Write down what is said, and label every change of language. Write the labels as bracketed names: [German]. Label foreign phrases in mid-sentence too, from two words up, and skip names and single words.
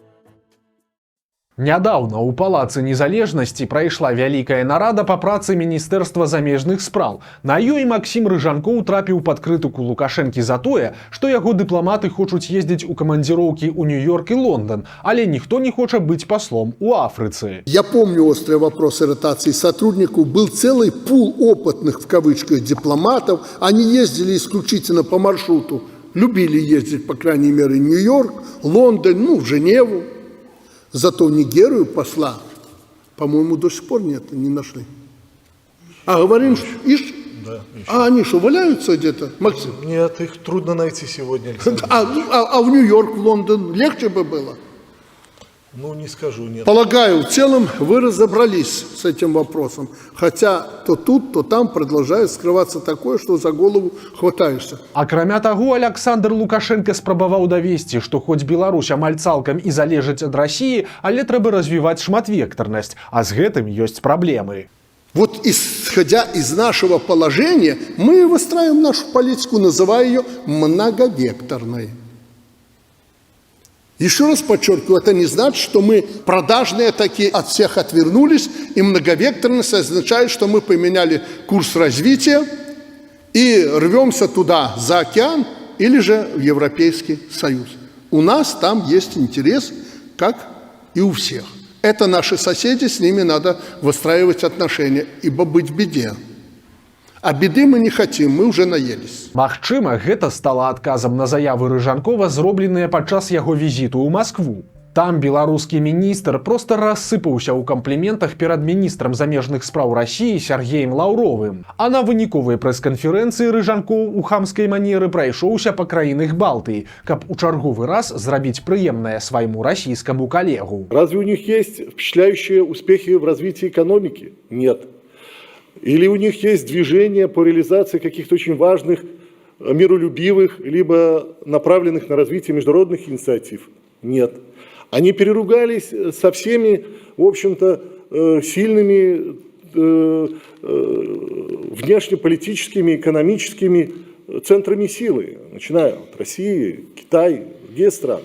[Belarusian] Нядаўна ў Палацы Незалежнасці прайшла вялікая нарада па працы Міністэрства замежных спраў. На ёй Максім Рыжанкоў трапіў пад крытыку Лукашэнкі за тое, што яго дыпламаты хочуць ездзіць у камандзіроўкі ў Нью-Йорк і Лондон, але ніхто не хоча быць послом у Афрыцы. [Russian] Я помню острый вопрос ротации сотрудников. Был целый пул опытных, в кавычках, дипломатов. Они ездили исключительно по маршруту. Любили ездить, по крайней мере, в Нью-Йорк, Лондон, в Женеву. Зато в Нигерию посла, по-моему, до сих пор нет, не нашли. А говорим, что а они что, валяются где-то, Максим? Нет, их трудно найти сегодня, Александр. А в Нью-Йорк, в Лондон легче бы было? Ну, не скажу, нет. Полагаю, в целом вы разобрались с этим вопросом. Хотя то тут, то там продолжает скрываться такое, что за голову хватаешься. [Belarusian] Акрамя таго, Александр Лукашенко спрабаваў давесці, што хоць Беларусь амаль цалкам і залежыць ад Расіі, але трэба развіваць шматвектарнасць, а з гэтым ёсць праблемы. [Russian] Вот исходя из нашего положения, мы выстраиваем нашу политику, называя ее многовекторной. Еще раз подчеркиваю, это не значит, что мы продажные такие, от всех отвернулись, и многовекторность означает, что мы поменяли курс развития и рвемся туда, за океан, или же в Европейский Союз. У нас там есть интерес, как и у всех. Это наши соседи, с ними надо выстраивать отношения, ибо быть в беде. А беды мы не хотим, мы уже наелись. [Belarusian] Магчыма, гэта стала адказам на заявы Рыжанкова, зробленыя падчас яго візіту ў Маскву. Там беларускі міністр проста рассыпаўся ў кампліментах перад міністрам замежных спраў Расіі Сергеем Лаўровым. А на выніковай прэс-канферэнцыі Рыжанкоў у хамскай манеры прайшоўся па краінах Балтыі, каб у чарговы раз зрабіць прыемнае свайму расійскаму калегу. [Russian] Разве у них есть впечатляющие успехи в развитии экономики? Нет. Или у них есть движение по реализации каких-то очень важных, миролюбивых, либо направленных на развитие международных инициатив? Нет. Они переругались со всеми, в общем-то, сильными внешнеполитическими, экономическими центрами силы, начиная от России, Китая, другие страны.